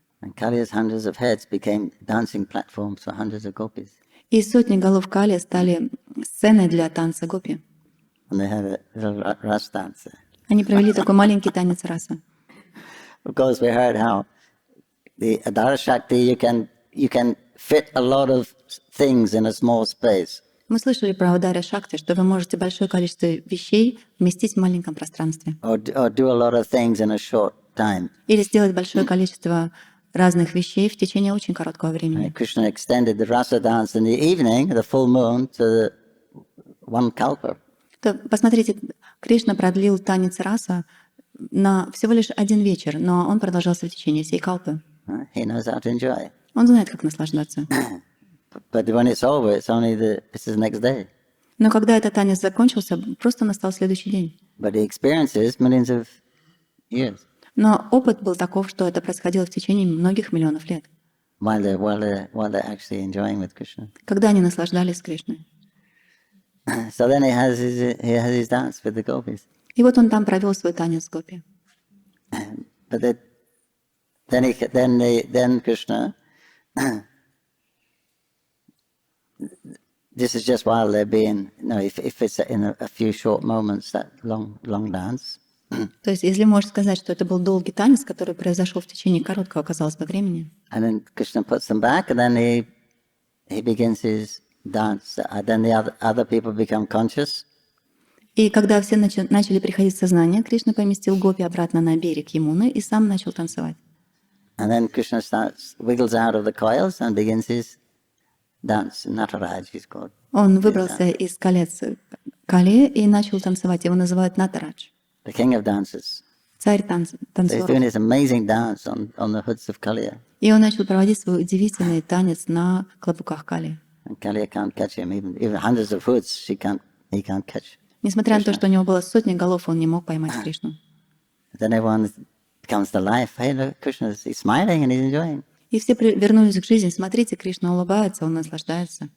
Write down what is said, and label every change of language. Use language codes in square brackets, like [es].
[en] And Kaliya's hundreds of heads became dancing platforms for hundreds of gopis. [ru] И сотни голов Калии стали сценой для танца гопи. [en] And they had a little ras dance. [ru] Они провели такой маленький танец раса. [en] Of course, we heard how the Adara Shakti, you can fit a lot of things in a small space. [ru] Мы слышали про Удари Шакти, что вы можете большое количество вещей вместить в маленьком пространстве. [en] Or do a lot of things in a short time. [ru] Или сделать большое количество разных вещей в течение очень короткого времени. [en] Krishna extended the rasa dance in the evening, the full moon, to one kalpa. [ru] То, посмотрите, Кришна продлил танец раса на всего лишь один вечер, но он продолжался в течение всей калпы. [en] He knows how to enjoy. [ru] Он знает, как наслаждаться. [en] But when it's over, it's the next day. [ru] Но когда этот танец закончился, просто настал следующий день. [en] But the experience is millions of years. [ru] Но опыт был таков, что это происходило в течение многих миллионов лет, [en] While they're actually enjoying with Krishna. [ru] когда они наслаждались Кришной. [en] So then he has his dance with the gopis. [ru] И вот он там провел свой танец с гопи. [en] But then Krishna. This is just while they're being, if it's in a few short moments, that long dance. [ru] То есть, если можно сказать, что это был долгий танец, который произошел в течение короткого, казалось бы, времени. [en] And then Krishna puts them back, and then he begins his dance. Then the other people become conscious. [ru] И когда все начали приходить в сознание, Кришна поместил гопи обратно на берег Ямуны и сам начал танцевать. [en] And then Krishna wiggles out of the coils and begins his dance. Nataraj, he's called. [ru] Он выбрался из колец Кали и начал танцевать. Его называют Натарадж, [en] The king of dances. [ru] царь [en] So he's doing [ru] танцевал. [en] this amazing dance on the hoods of Kaliya. [ru] И он начал проводить свой удивительный танец на клобуках Кали. [en] And Kaliya can't catch him. Even hundreds of hoods, he can't catch. [ru] Несмотря на то, что у него было сотни голов, он не мог поймать Кришну. [en] Then everyone comes to life. Hey, look, Krishna, he's smiling and he's enjoying. [ru] И все вернулись к жизни. Смотрите, Кришна улыбается, он наслаждается.